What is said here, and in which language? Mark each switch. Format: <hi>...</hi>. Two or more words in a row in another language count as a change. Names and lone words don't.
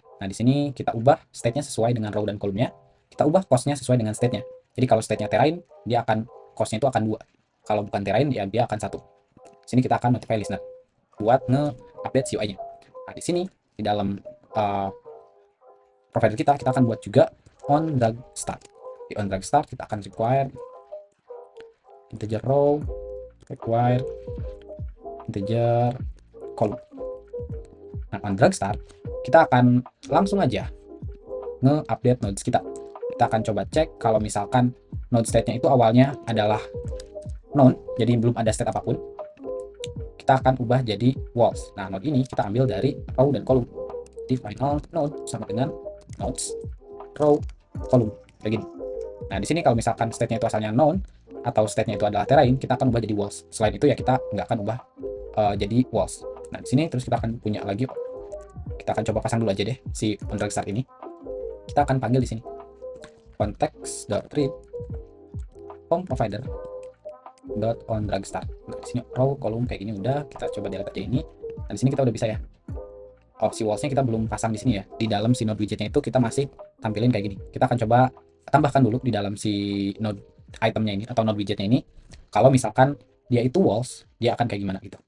<id>Nah, di sini kita ubah state-nya sesuai dengan row dan column-nya. Kita ubah cost-nya sesuai dengan state-nya. Jadi kalau state-nya terrain, dia akan cost-nya itu akan 2. Kalau bukan terrain, ya dia akan 1. Sini kita akan</id> <en>notify listener</en> <id>buat nge-update si UI-nya. Nah, di sini di dalam provider kita akan buat juga</id> <en>on drag start.</en> <id>Di</id> <en>on drag start</en> <id>kita akan</id> <en>require integer row, require integer column.</en> <id>Nah,</id> <en>on drag start</en> <id>kita akan langsung aja nge-update nodes kita. Kita akan coba cek kalau misalkan</id> <en>node state-nya</en> <id>itu awalnya adalah none, jadi belum ada state apapun. Kita akan ubah jadi walls. Nah, node ini kita ambil dari row dan column. Di</id> <en>final node</en> <id>sama dengan</id> <en>nodes row column</en> <id>kayak gini. Nah, di sini kalau misalkan state-nya itu asalnya none atau state-nya itu adalah terrain, kita akan ubah jadi walls. Selain itu ya kita nggak akan ubah jadi walls. Nah, di sini terus kita akan punya lagi, kita akan coba pasang dulu aja deh si</id> <en>on drag start</en> <id>ini. Kita akan panggil di sini</id> <en>context.read home provider dot on drag start.</en> <id>Nah, di sini</id> <en>row column</en> <id>kayak gini udah, kita coba delete aja ini. Nah, di sini kita udah bisa ya opsi walls-nya kita belum pasang di sini ya. Di dalam si</id> <en>node widgetnya</en> <id>itu kita masih tampilin kayak gini. Kita akan coba tambahkan dulu di dalam si</id> <en>node itemnya</en> <id>ini atau</id> <en>node widgetnya</en> <id>ini. Kalau misalkan dia itu walls, dia akan kayak gimana gitu.</id>